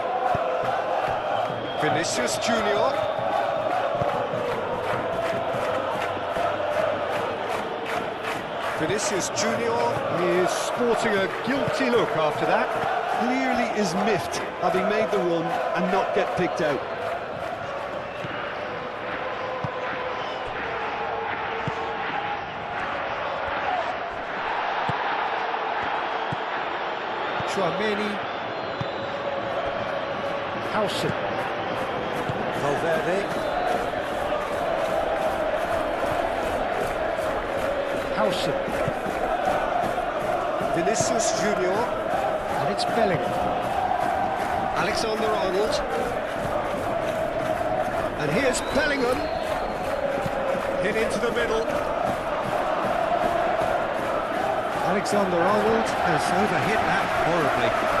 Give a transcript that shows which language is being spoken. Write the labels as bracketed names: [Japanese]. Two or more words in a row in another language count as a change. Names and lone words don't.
[English] Vinicius Junior. Vinicius Junior is sporting a guilty look after that. Clearly is miffed, having made the run and not get picked out. Chouameni. Howson. Valverde. Howson. Vinicius Junior. And it's Bellingham. Alexander-Arnold. And here's Bellingham. Hit into the middle. Alexander-Arnold has overhit that horribly.